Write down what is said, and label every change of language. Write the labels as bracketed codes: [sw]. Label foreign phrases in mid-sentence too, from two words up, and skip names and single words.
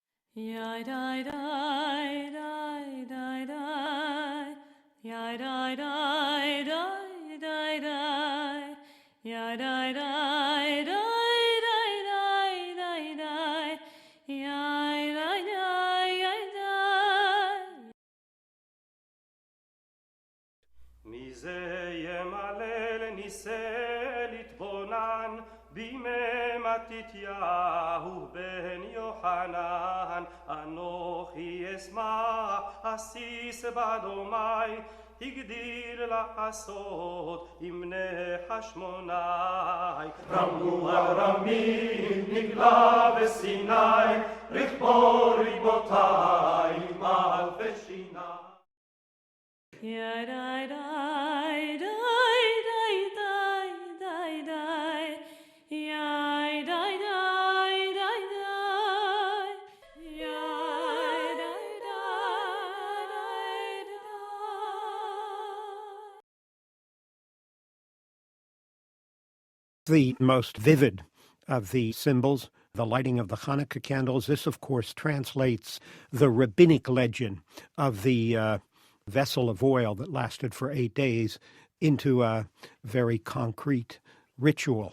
[he] Yai die die die die die. Yai die die die die die. Yai die die die die die die. Yai die die die. מזה ימלל ניסה להתבונן בימי מתתיהו בן יוחנן אנוכי אשמח אסיס בדומי הגדיל לעשות עם בני חשמונאי רמו על רמים נגלה בסיני רכבו ריבותיי מאלפי שיני Yai die die die die die die. Yai die die die die. Yai die die die. [en] The most vivid of the symbols, the lighting of the Chanukah candles. This, of course, translates the rabbinic legend of the vessel of oil that lasted for 8 days into a very concrete ritual.